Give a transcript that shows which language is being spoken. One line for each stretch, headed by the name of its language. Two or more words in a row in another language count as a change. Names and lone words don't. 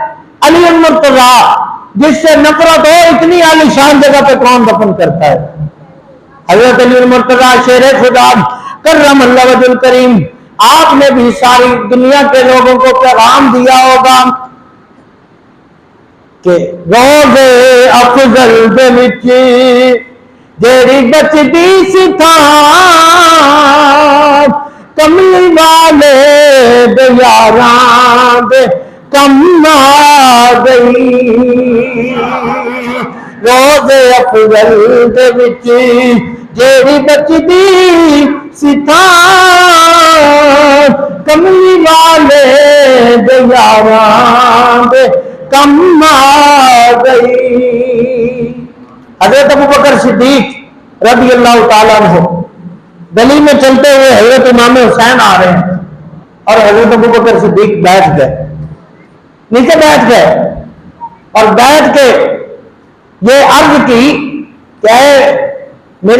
Urdu: علی المرتضیٰ، جس سے نفرت ہو اتنی عالی شان جگہ پہ کون دفن کرتا ہے؟ حضرت علی المرتضیٰ شیر خدا کرم اللہ وجہ الکریم، آپ نے بھی ساری دنیا کے لوگوں کو پیغام دیا ہوگا
Punjabi: کہ روزے افضل دے وچ جیڑی بچدی سی تھان، کملی والے دے یاراں دے کم آ گئی، روزے افضل دے وچ جیڑی بچدی سی تھان، کملی والے دے یاراں دے کم آ گئی۔
Urdu: حضرت ابوبکر صدیق رضی اللہ تعالیٰ عنہ گلی میں چلتے ہوئے حضرت امام حسین آ رہے ہیں اور حضرت ابوبکر صدیق بیٹھ گئے، نیچے بیٹھ گئے اور بیٹھ کے یہ عرض کی کہ اے میرے